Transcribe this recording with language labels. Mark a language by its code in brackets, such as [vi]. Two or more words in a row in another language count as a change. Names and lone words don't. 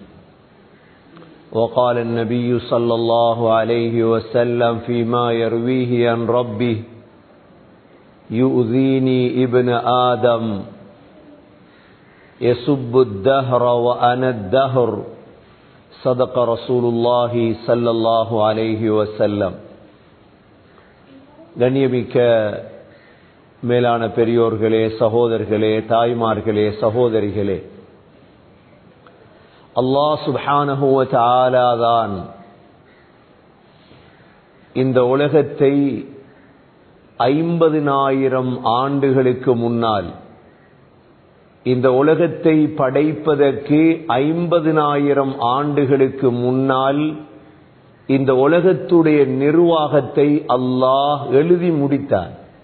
[ar] وقال النبي صلى الله عليه وسلم فيما يرويه عن ربه يؤذيني ابن آدم يسب الدهر وأنا الدهر صدق رسول الله صلى الله عليه وسلم. [ta] கண்ணியமிக்க மேலான பெரியோர்களே, சகோதரர்களே, தாய்மார்களே, சகோதரிகளே, அல்லாஹ் [ar] سبحانه وتعالى [ta] தான் இந்த உலகத்தை 50,000 ஆண்டுகளுக்கு முன்னால், இந்த உலகத்தை படைப்பதற்கு 50,000 ஆண்டுகளுக்கு முன்னால் இந்த உலகத்துடைய நிர்வாகத்தை அல்லாஹ் எழுதி முடித்தார்.